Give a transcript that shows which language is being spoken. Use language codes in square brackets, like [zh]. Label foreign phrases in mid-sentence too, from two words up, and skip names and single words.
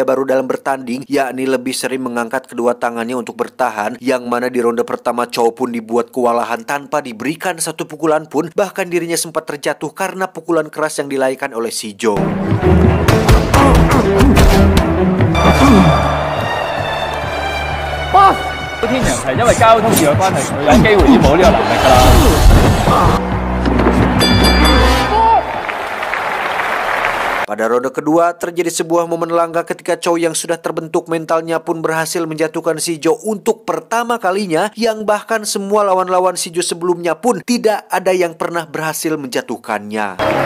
[id] baru dalam bertanding, yakni lebih sering mengangkat kedua tangannya untuk bertahan, yang mana di ronde pertama Chow pun dibuat kewalahan tanpa diberikan 1 pukulan pun, bahkan dirinya sempat terjatuh karena pukulan keras yang dilaikan oleh si Joe. [yue] Boss， 天陽係因為交通意外關係，佢有機會已經冇呢個能力㗎啦。 [id] Pada ronde kedua, terjadi sebuah momen langka ketika Chow yang sudah terbentuk mentalnya pun berhasil menjatuhkan si Joe untuk pertama kalinya, yang bahkan semua lawan-lawan si Joe sebelumnya pun tidak ada yang pernah berhasil menjatuhkannya.